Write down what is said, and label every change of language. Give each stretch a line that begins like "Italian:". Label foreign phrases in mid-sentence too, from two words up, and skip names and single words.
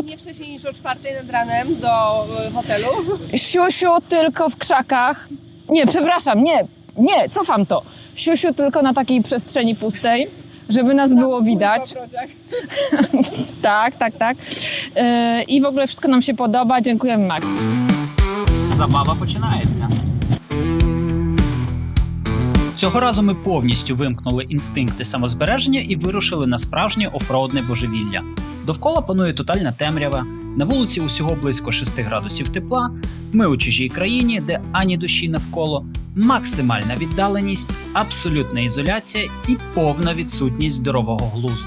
Polish: Nie wcześniej niż o 4 nad ranem do hotelu. Siusiu tylko w krzakach. Nie, przepraszam, nie, cofam to. Siusiu tylko na takiej przestrzeni pustej, żeby nas było widać. Tak. I w ogóle wszystko nam się podoba. Dziękujemy, Max.
Ukrainian: Забава починається. Цього разу ми повністю вимкнули інстинкти самозбереження і вирушили на справжнє офроудне божевілля. Довкола панує тотальна темрява, на вулиці усього близько 6 градусів тепла, ми у чужій країні, де ані душі навколо, максимальна віддаленість, абсолютна ізоляція і повна відсутність здорового глузду.